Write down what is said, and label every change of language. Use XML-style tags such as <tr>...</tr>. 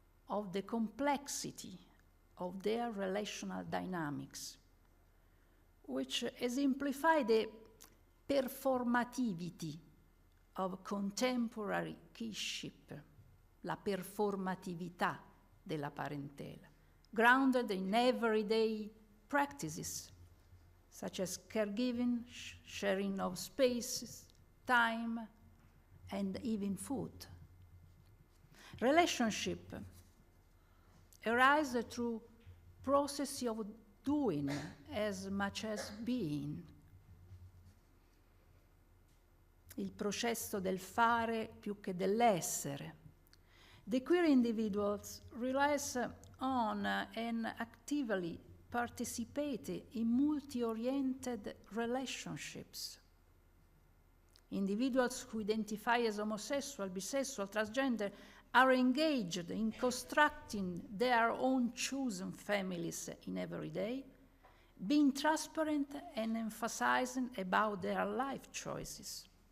<en>of the complexity of their relational dynamics, which exemplify the performativity of contemporary kinship,</en> <it>la performatività della parentela,</it> <en>grounded in everyday practices such as caregiving, sharing of spaces, time, and even food. Relationship arise through process of doing as much as being.</en> <it>Il processo del fare più che dell'essere.</it> <en>The queer individuals relies on and actively participate in multi-oriented relationships. Individuals who identify as homosexual, bisexual, transgender are engaged in constructing their own chosen families in every day, being transparent and emphasizing about their life choices.</en>